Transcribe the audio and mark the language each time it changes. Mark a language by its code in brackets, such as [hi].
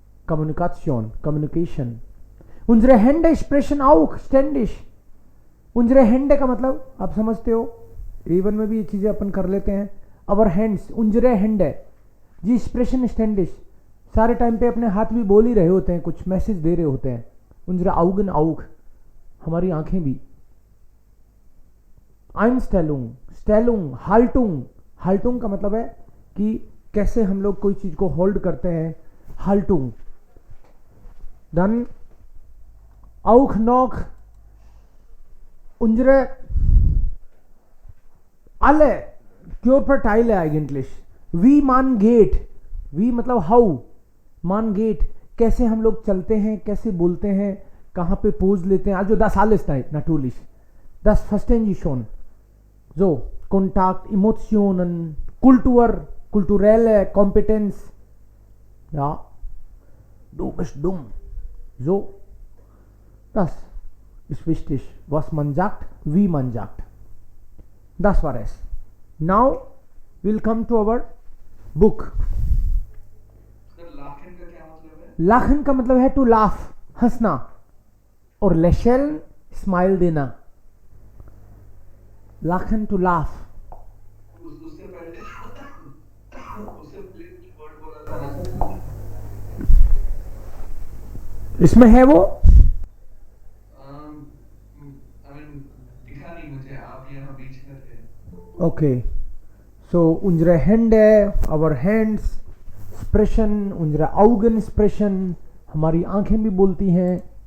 [de] Kommunikation, कम्युनिकेशन. Unsere Hände sprechen auch ständig. Unsere Hände [hi] का मतलब आप समझते हो, A1 में भी ये चीजें अपन कर लेते हैं. [en] Our hands, [de] unsere Hände. [hi] Ji [de] sprechen ständig, [hi] सारे टाइम पे अपने हाथ भी बोल ही रहे होते हैं, कुछ मैसेज दे रहे होते हैं. [de] Unsere Augen auch, [hi] हमारी आंखें भी. [de] Einstellung, Stellung, Haltung. [hi] Haltung का मतलब है कि कैसे हम लोग कोई चीज को होल्ड करते हैं. [de] Haltung. Dann auch noch unsere alle Körperteile eigentlich. Wie man geht. Wie मतलब how. Man geht कैसे हम लोग चलते हैं, कैसे बोलते हैं, कहाँ पे पोज लेते हैं. Also das alles natürlich. Das verstehen Sie schon. So, Kontakt, Emotionen, Kultur, kulturelle Kompetenz. Ja, du bist dumm. So, das ist wichtig, was man sagt, wie man sagt. Das war es. [en] Now, we'll come to our book. [hi] Lakhan का क्या मतलब है? लाखन का मतलब है to laugh, हंसना. और lächeln, smile देना. Lakhan to laugh. उससे पहले कुछ वर्ड बोला था. इसमें है वो, दिखा नहीं मुझे, आप यहाँ बीच में थे. [en] Okay. [hi] So [de] unsere Hände, [en] our hands, [hi] expression, [de] unsere Augen [hi] expression, हमारी आंखें भी बोलती हैं.